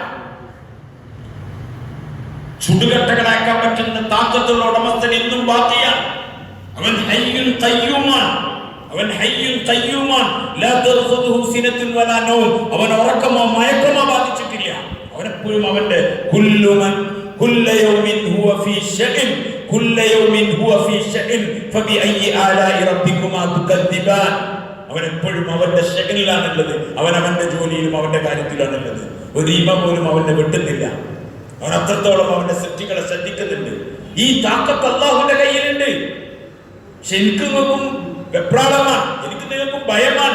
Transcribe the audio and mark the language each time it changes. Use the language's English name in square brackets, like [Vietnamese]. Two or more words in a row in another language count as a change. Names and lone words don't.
[Malayalam] ചുടുകട്ടകളാക്കാൻ പറ്റുന്ന താക്കത്തുള്ള ഉടമസ്ഥൻ ഇന്നും ബാക്കിയാണ്. അവൻ [Arabic] حي قيوم. [Malayalam] അവൻ [Arabic] حي قيوم. لا تأخذه سنة ولا نوم, [Malayalam] അവൻ ഉറക്കമോ മയക്കമോ ബാധിച്ചിട്ടില്ല. അവനെപ്പോഴും അവന്റെ [Arabic] كل يوم هو في شأن كل يوم هو في شأن فبأي آلاء ربكما تكذبان. [Malayalam] അവൻ എപ്പോഴും അവന്റെ ശകനിലാണുള്ളത്. അവൻ അവന്റെ ജോലിയിലും അവന്റെ കാര്യത്തിലാണുള്ളത്. ഒരു ഇമ പോലും അവന്റെ വിട്ടുന്നില്ല. അവൻ അത്രത്തോളം അവന്റെ സൃഷ്ടികളെ ശ്രദ്ധിക്കുന്നുണ്ട്. ഈ താക്കത്ത് അല്ലാഹുവിന്റെ കയ്യിലുണ്ട്. പക്ഷെ എനിക്ക് നിങ്ങൾക്കും വെപ്രാളമാണ്, എനിക്ക് നിങ്ങൾക്കും ഭയമാണ്.